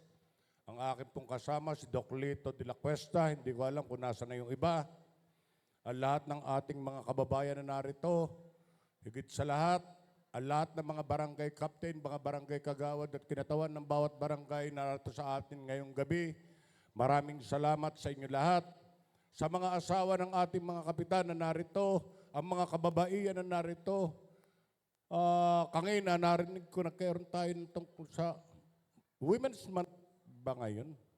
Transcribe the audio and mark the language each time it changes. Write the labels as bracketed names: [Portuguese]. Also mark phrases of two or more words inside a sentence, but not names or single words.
[Filipino] Ang aking pong kasama, si Doc Lito de la Cuesta, hindi ko alam kung nasa na yung iba. Ang lahat ng ating mga kababayan na narito, higit sa lahat, ang lahat ng mga barangay captain, mga barangay kagawad at kinatawan ng bawat barangay na narito sa atin ngayong gabi. Maraming salamat sa inyo lahat. Sa mga asawa ng ating mga kapitan na narito, ang mga kababaihan na narito, kanina narinig ko na karoon tayo tungkol sa Women's Month ba ngayon?